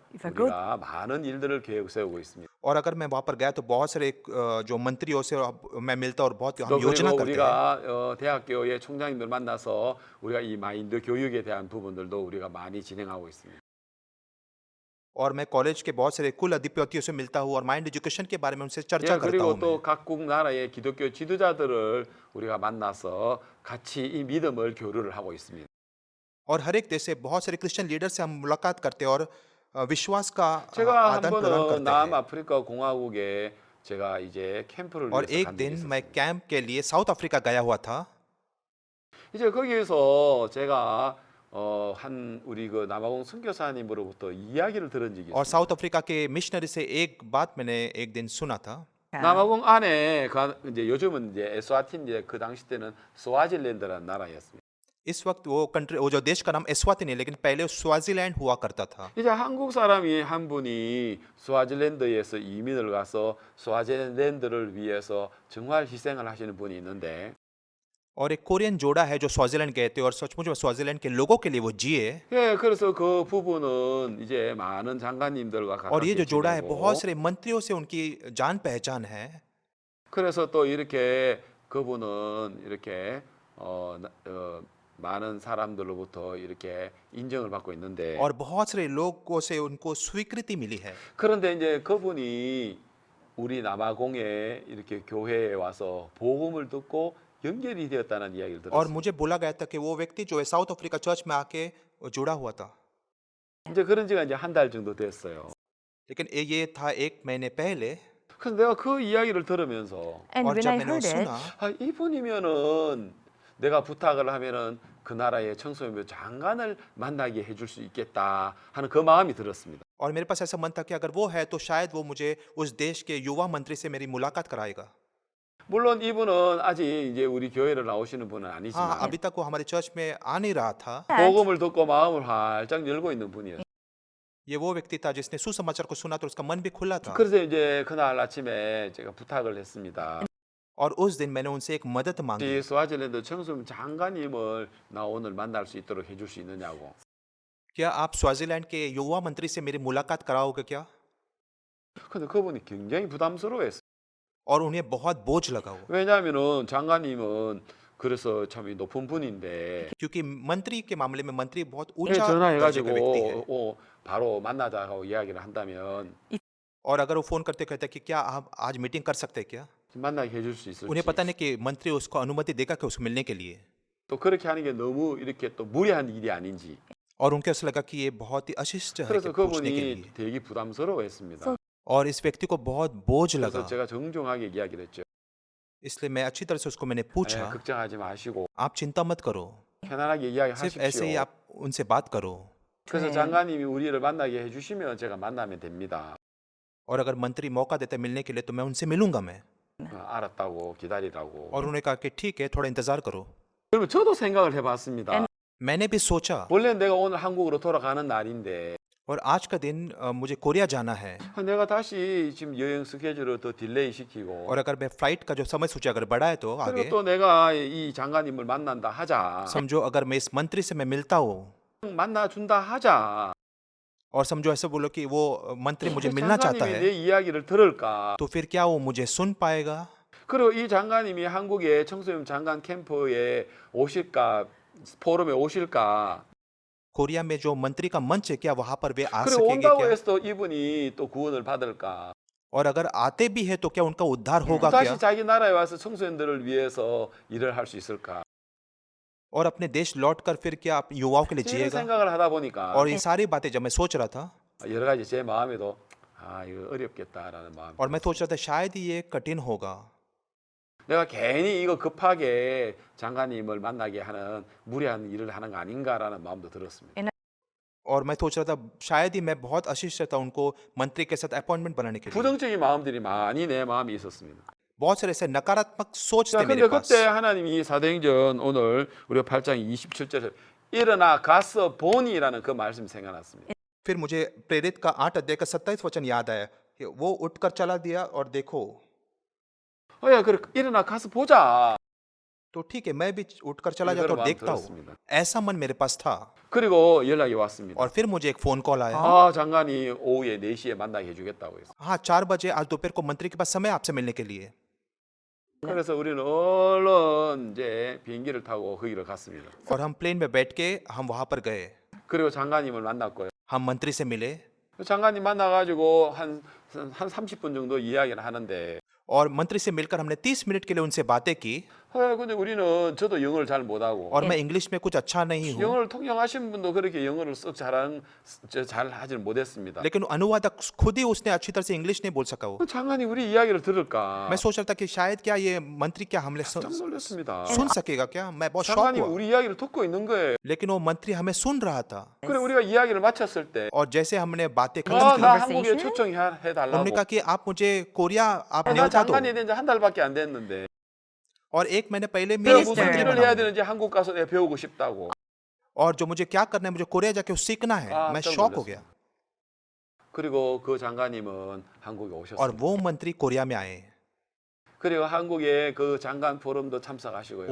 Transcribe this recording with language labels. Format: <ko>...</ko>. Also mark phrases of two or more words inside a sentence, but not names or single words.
<en>If I go-</en> <ko>우리가 많은 일들을 계획 세우고 있습니다.</ko> <hi>और अगर मैं वहाँ पर गया तो बहुत सारे जो मंत्रियों से मैं मिलता और बहुत हम</hi> <ko>또</ko> <hi>योजना</hi> <ko>그리고</ko> <hi>करते हैं</hi> <ko>우리가 대학교의 총장님들 만나서 우리가 이 마인드 교육에 대한 부분들도 우리가 많이 진행하고 있습니다.</ko> <hi>और मैं कॉलेज के बहुत सारे कुल अधिपतियों से मिलता हूँ और</hi> <en>mind education</en> <hi>के बारे में उनसे चर्चा</hi> <ko>예,</ko> <hi>करता</hi> <ko>그리고</ko> <hi>हूँ मैं</hi> <ko>또 각국 나라의 기독교 지도자들을 우리가 만나서 같이 이 믿음을 교류를 하고 있습니다.</ko> <hi>और हर एक देश से बहुत सारे</hi> <en>Christian leader</en> <hi>से हम मुलाकात करते हैं और विश्वास का</hi> <ko>제가 한</ko> <hi>आदान प्रदान</hi> <ko>번은</ko> <hi>करते हैं</hi> <ko>남아프리카 공화국에 제가 이제 캠프를</ko> <hi>और</hi> <ko>위해서</ko> <hi>एक</hi> <ko>간 적이</ko> <hi>दिन मैं</hi> <ko>있었습니다.</ko> <hi>कैंप के लिए साउथ अफ्रीका गया हुआ था</hi> <ko>이제 거기에서 제가 한 우리 그 남아공 선교사님으로부터 이야기를 들은 적이</ko> <hi>और</hi> <ko>있습니다.</ko> <hi>साउथ अफ्रीका के मिशनरी से एक बात मैंने एक दिन सुना था</hi> <ko>남아공 안에 이제 요즘은 이제 에스와틴 그 당시 때는 스와질랜드라는 나라였습니다.</ko> <hi>इस वक्त वो कंट्री वो जो देश का नाम एस्वातिनी है लेकिन पहले स्वाजीलैंड हुआ करता था</hi> <ko>이제 한국 사람이 한 분이 스와질랜드에서 이민을 가서 스와질랜드를 위해서 정말 희생을 하시는 분이 있는데</ko> <hi>और एक कोरियन जोड़ा है जो स्वाजीलैंड गए थे और सचमुच में स्वाजीलैंड के लोगों के लिए वो जिए</hi> <ko>예, 그래서 그 부부는 이제 많은 장관님들과</ko> <hi>और ये जो</hi> <ko>가깝게</ko> <hi>जोड़ा है</hi> <ko>지내고</ko> <hi>बहुत सारे मंत्रियों से उनकी जान पहचान है</hi> <ko>그래서 또 이렇게 그분은 이렇게 많은 사람들로부터 이렇게 인정을 받고 있는데</ko> <hi>और बहुत सारे लोगों से उनको स्वीकृति मिली है</hi> <ko>그런데 이제 그분이 우리 남아공에 이렇게 교회에 와서 복음을 듣고 연결이 되었다는 이야기를</ko> <hi>और</hi> <ko>들었어요.</ko> <hi>मुझे बोला गया था कि वो व्यक्ति जो है साउथ अफ्रीका चर्च में आके जुड़ा हुआ था</hi> <ko>이제 그런 지가 이제 한 달 정도 됐어요.</ko> <hi>लेकिन ये था एक महीने पहले</hi> <ko>그래서 내가 그 이야기를 들으면서</ko> <en>And</en> <hi>और</hi> <en>when</en> <hi>जब</hi> <en>I</en> <hi>मैंने वो</hi> <en>heard it,</en> <hi>सुना</hi> <ko>아, 이분이면은 내가 부탁을 하면은 그 나라의 청소년부 장관을 만나게 해줄 수 있겠다 하는 그 마음이 들었습니다.</ko> <hi>और मेरे पास ऐसा मन था कि अगर वो है तो शायद वो मुझे उस देश के युवा मंत्री से मेरी मुलाकात कराएगा</hi> <ko>물론 이분은 아직 이제 우리 교회를 나오시는 분은</ko> <hi>हाँ</hi> <ko>아니지만</ko> <hi>अभी तक वो हमारे चर्च में आ नहीं रहा था</hi> <ko>복음을 듣고 마음을 활짝 열고 있는 분이었어요.</ko> <hi>ये वो व्यक्ति था जिसने सुसमाचार को सुना तो उसका मन भी खुला था</hi> <ko>그래서 이제 그날 아침에 제가 부탁을 했습니다.</ko> <hi>और उस दिन मैंने उनसे एक मदद मांगी</hi> <ko>이 스와질랜드 청소년 장관님을 나 오늘 만날 수 있도록 해줄 수 있느냐고.</ko> <hi>क्या आप स्वाजीलैंड के युवा मंत्री से मेरी मुलाकात कराओगे क्या</hi> <ko>근데 그분이 굉장히 부담스러워했어요.</ko> <hi>और उन्हें बहुत बोझ लगा वो</hi> <ko>왜냐하면은 장관님은 그래서 참 높은 분인데</ko> <hi>क्योंकि मंत्री के मामले में मंत्री बहुत</hi> <ko>예,</ko> <hi>ऊंचा दर्जे का</hi> <ko>전화해가지고</ko> <hi>व्यक्ति है</hi> <ko>바로 만나자고 이야기를 한다면</ko> <hi>और अगर वो फोन करते कहते कि क्या आप आज मीटिंग कर सकते हैं क्या</hi> <ko>만나게 해줄 수 있을지.</ko> <hi>उन्हें पता नहीं कि मंत्री उसको अनुमति देगा कि उसको मिलने के लिए</hi> <ko>또 그렇게 하는 게 너무 이렇게 또 무리한 일이 아닌지.</ko> <hi>और उनके ऐसा लगा कि ये बहुत ही अशिष्ट है</hi> <ko>그래서</ko> <hi>कि पूछने के</hi> <ko>그분이</ko> <hi>लिए</hi> <ko>되게 부담스러워했습니다.</ko> <hi>और इस व्यक्ति को बहुत बोझ</hi> <ko>그래서</ko> <hi>लगा</hi> <ko>제가 정중하게 이야기를 했죠.</ko> <hi>इसलिए मैं अच्छी तरह से उसको मैंने</hi> <ko>예,</ko> <hi>पूछा</hi> <ko>걱정하지 마시고</ko> <hi>आप चिंता मत करो</hi> <ko>편안하게</ko> <hi>सिर्फ ऐसे ही</hi> <ko>이야기하십시오.</ko> <hi>आप उनसे बात करो</hi> <ko>그래서 네. 장관님이 우리를 만나게 해주시면 제가 만나면 됩니다.</ko> <hi>और अगर मंत्री मौका देते हैं मिलने के लिए तो मैं उनसे मिलूंगा मैं</hi> <ko>알았다고 기다리라고.</ko> <hi>और उन्होंने कहा कि ठीक है थोड़ा इंतजार करो</hi> <ko>여러분 저도 생각을 해봤습니다.</ko> <hi>मैंने भी सोचा</hi> <ko>원래 내가 오늘 한국으로 돌아가는 날인데</ko> <hi>और आज का दिन मुझे कोरिया जाना है</hi> <ko>내가 다시 지금 여행 스케줄을 더 딜레이 시키고</ko> <hi>और अगर मैं फ्लाइट का जो समय सूची अगर बढ़ा है तो</hi> <ko>그리고</ko> <hi>आगे</hi> <ko>또 내가 이 장관님을 만난다 하자.</ko> <hi>समझो अगर मैं इस मंत्री से मैं मिलता हूँ</hi> <ko>만나준다 하자.</ko> <hi>और समझो ऐसे बोलो कि वो मंत्री मुझे मिलना चाहता</hi> <ko>장관님이</ko> <hi>है</hi> <ko>내 이야기를 들을까?</ko> <hi>तो फिर क्या वो मुझे सुन पाएगा</hi> <ko>그리고 이 장관님이 한국의 청소년 장관 캠프에 오실까? 포럼에 오실까?</ko> <hi>कोरिया में जो मंत्री का मंच है क्या वहां पर वे आ</hi> <ko>그리고</ko> <hi>सकेंगे</hi> <ko>온다고</ko> <hi>क्या</hi> <ko>해서 또 이분이 또 구원을 받을까?</ko> <hi>और अगर आते भी है तो क्या उनका उद्धार होगा</hi> <ko>다시</ko> <hi>क्या</hi> <ko>자기 나라에 와서 청소년들을 위해서 일을 할 수 있을까?</ko> <hi>और अपने देश लौट कर फिर क्या आप युवाओं के लिए</hi> <ko>이런</ko> <hi>जिएगा</hi> <ko>생각을 하다 보니까</ko> <hi>और ये सारी बातें जब मैं सोच रहा था</hi> <ko>여러 가지 제 마음에도 이거 어렵겠다라는 마음.</ko> <hi>और मैं सोच रहा था शायद ही ये कठिन होगा</hi> <ko>내가 괜히 이거 급하게 장관님을 만나게 하는 무리한 일을 하는 거 아닌가라는 마음도 들었습니다.</ko> <hi>और मैं सोच रहा था शायद ही मैं बहुत आशीष था उनको मंत्री के साथ अपॉइंटमेंट बनाने के लिए</hi> <ko>부정적인 마음들이 많이 내 마음에 있었습니다.</ko> <hi>बहुत सारे ऐसे नकारात्मक सोच</hi> <ko>자,</ko> <hi>थे</hi> <ko>근데</ko> <hi>मेरे पास</hi> <ko>그때 하나님이 사도행전 오늘 우리가 8장 27절 일어나 가서 보니라는 그 말씀이 생각났습니다.</ko> <hi>फिर मुझे प्रेरित का 8 अध्याय का 27 वचन याद आया कि वो उठकर चला दिया और देखो</hi> <ko>야, 그래 일어나 가서 보자.</ko> <hi>तो ठीक है मैं भी उठकर चला</hi> <ko>이거를</ko> <hi>जाता और</hi> <ko>마음</ko> <hi>देखता हूँ</hi> <ko>들었습니다.</ko> <hi>ऐसा मन मेरे पास था</hi> <ko>그리고 연락이 왔습니다.</ko> <hi>और फिर मुझे एक</hi> <en>phone call</en> <hi>आया</hi> <ko>아, 장관이 오후에 4시에 만나게 해주겠다고 해서.</ko> <hi>हाँ 4 बजे आज दोपहर को मंत्री के पास समय आपसे मिलने के लिए</hi> <ko>그래서 우리는 얼른 이제 비행기를 타고 거기를 갔습니다.</ko> <hi>और हम प्लेन में बैठ के हम वहाँ पर गए</hi> <ko>그리고 장관님을 만났고요.</ko> <hi>हम मंत्री से मिले</hi> <ko>장관님 만나가지고 한 30분 정도 이야기를 하는데,</ko> <hi>और मंत्री से मिलकर हमने 30 मिनट के लिए उनसे बातें की</hi> <ko>근데 우리는 저도 영어를 잘 못하고</ko> <hi>और मैं इंग्लिश में कुछ अच्छा नहीं हूँ</hi> <ko>영어를 통역하신 분도 그렇게 영어를 썩 잘 하지는 못했습니다.</ko> <hi>लेकिन अनुवादक खुद ही उसने अच्छी तरह से इंग्लिश नहीं बोल सका वो</hi> <ko>장관이 우리 이야기를 들을까?</ko> <hi>मैं सोच रहा था कि शायद क्या ये मंत्री क्या हमने</hi> <ko>깜짝 놀랐습니다.</ko> <hi>सुन सकेगा क्या मैं बहुत शॉक</hi> <ko>장관이</ko> <hi>हुआ</hi> <ko>우리 이야기를 듣고 있는 거예요.</ko> <hi>लेकिन वो मंत्री हमें सुन रहा था</hi> <ko>그래 우리가 이야기를 마쳤을 때,</ko> <hi>और जैसे हमने बातें खत्म</hi> <ko>나</ko> <hi>की</hi> <ko>한국에 초청해달라고.</ko> <hi>उन्होंने कहा कि आप मुझे कोरिया आप</hi> <ko>나</ko> <hi>न्योता दो</hi> <ko>장관이 된 지 한 달밖에 안 됐는데</ko> <hi>और 1 महीने पहले</hi> <ko>내가</ko> <hi>मेरे</hi> <ko>무슨</ko> <hi>मंत्री</hi> <ko>일을 해야</ko> <hi>बना</hi> <ko>되는지 한국 가서 내가 배우고 싶다고.</ko> <hi>और जो मुझे क्या करना है मुझे कोरिया जाके वो सीखना है मैं</hi> <ko>깜짝</ko> <hi>शॉक हो</hi> <ko>놀랐어요.</ko> <hi>गया</hi> <ko>그리고 그 장관님은 한국에</ko> <hi>और</hi> <ko>오셨습니다.</ko> <hi>वो मंत्री कोरिया में आए</hi> <ko>그리고 한국에 그 장관 포럼도 참석하시고요.</ko>